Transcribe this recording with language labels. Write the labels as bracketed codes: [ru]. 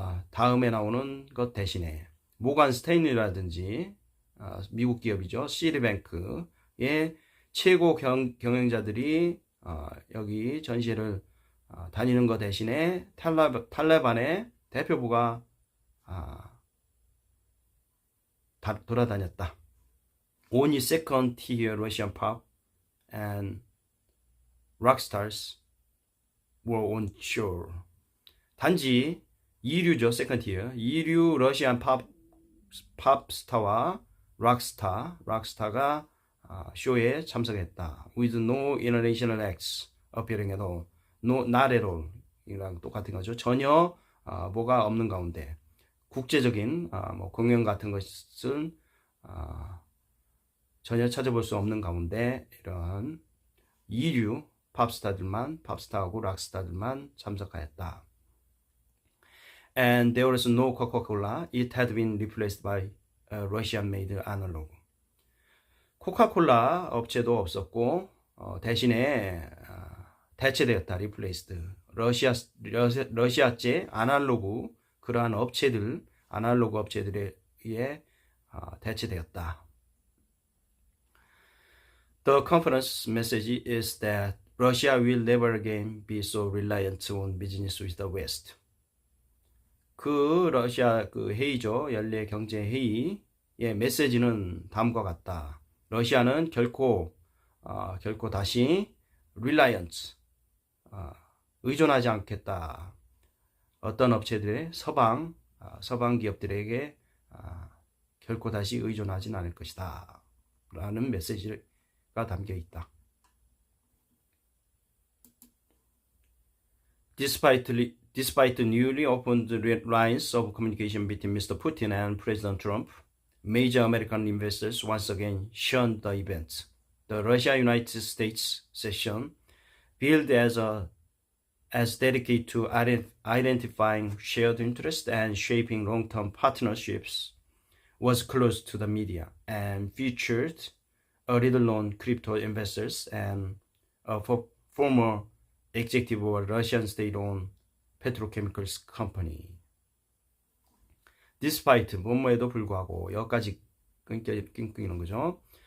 [ko] 다음에 나오는 것 대신에 모간 스테인리라든지 미국 기업이죠. 시리뱅크의 최고 경영자들이 여기 전시회를 다니는 것 대신에 탈레반의 대표부가 돌아다녔다. [en] Only second-tier Russian pop and rock stars were on show. [ko] 단지 2류죠, second-tier. 2류 러시안 팝 스타와 락스타가 쇼에 참석했다. [en] With no international acts appearing at all. Not at all. [ko] 이랑 똑같은 거죠. 전혀 뭐가 없는 가운데. 국제적인 공연 같은 것은 전혀 찾아볼 수 없는 가운데 이런 2류 팝스타하고 락스타들만 참석하였다. [en] And there was no Coca-Cola. It had been replaced by a Russian-made analog. [ko] 코카콜라 업체도 없었고 대신에 대체되었다. replaced. 러시아제 아날로그 그러한 업체들 아날로그 업체들에 의해 대체되었다. [en] The conference message is that Russia will never again be so reliant on business with the West. [ko] 그 러시아 그 회의죠. 연례 경제 회의의 메시지는 다음과 같다. 러시아는 결코 다시 reliance 의존하지 않겠다. 어떤 업체들의 서방 기업들에게 결코 다시 의존하진 않을 것이다. 라는 메시지가 담겨 있다. [en] Despite the newly opened lines of communication between Mr. Putin and President Trump, major American investors once again shunned the event. The Russia-United States session, billed as dedicated to identifying shared interests and shaping long-term partnerships, was closed to the media and featured a little-known crypto investors and a former executive of a Russian state-owned petrochemicals company. [ko] Despite 뭐뭐에도 불구하고 여기까지 끊기는 거죠.